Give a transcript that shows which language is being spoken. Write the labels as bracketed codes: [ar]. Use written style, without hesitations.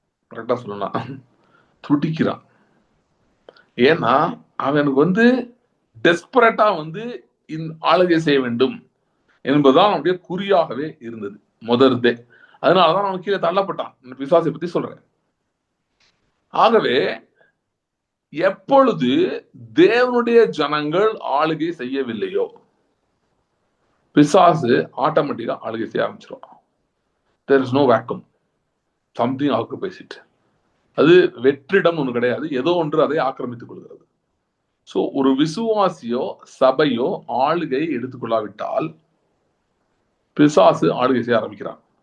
[ta] கரெக்டா சொல்லலாம், துடிக்கிறான். ஏன்னா அவனுக்கு வந்து டெஸ்பரேட்டா வந்து ஆளுகை செய்ய வேண்டும் என்பதுதான் அவனுடைய குறியாகவே இருந்தது முதற்தே. அதனாலதான் அவன் கீழே தள்ளப்பட்டான். பிசாசை பத்தி சொல்றேன். ஆகவே எப்பொழுது தேவனுடைய ஜனங்கள் ஆளுகை செய்யவில்லையோ, பிசாசு ஆட்டோமேட்டிக்கா ஆளுகை செய்ய ஆரம்பிச்சிருவான். [en] there is no vacuum, something occupies it. [ta] அது வெற்றிடம் ஒன்று கிடையாது, ஏதோ ஒன்று அதை ஆக்கிரமித்துக் கொள்கிறது. சோ ஒரு விசுவாசியோ சபையோ ஆளுகை எடுத்துக்கொள்ளாவிட்டால் பிசாசு ஆளுகை செய்ய ஆரம்பிக்கிறான்.